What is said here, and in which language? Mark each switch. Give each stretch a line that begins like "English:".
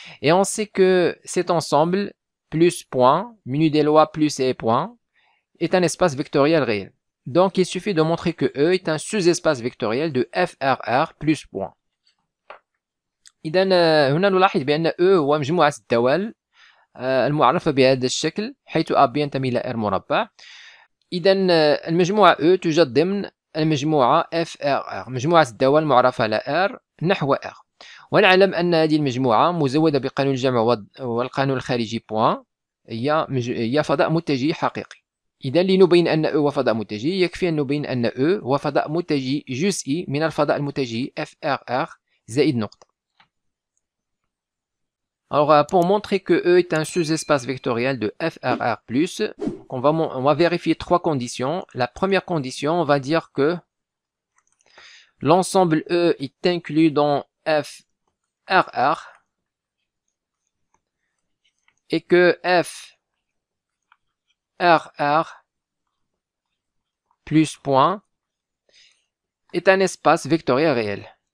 French: Et on sait que cet ensemble, plus point, menu des lois plus et point, est un espace vectoriel réel. Donc il suffit de montrer que E est un sous-espace vectoriel de FRR plus point.
Arabic: إذن هنا نلاحظ بأن E هو مجموعة الدوال المعرفة بهذا الشكل حيث A B ينتمي إلى R مربع. إذا المجموعة E توجد ضمن المجموعة FRR، مجموعة الدوال المعرفة على R نحو R. ونعلم أن هذه المجموعة مزودة بقانون الجمع والقانون الخارجي بوان، هي فضاء متجه حقيقي. إذا لنبين أن E هو فضاء متجه يكفي أن نبين أن E هو فضاء متجه جزئي من الفضاء المتجه FRR زائد نقطة.
French: Alors, pour montrer que E est un sous-espace vectoriel de FRR+, on va vérifier trois conditions. La première condition, on va dire que l'ensemble E est inclus dans FRR et que FRR plus point est un espace vectoriel réel.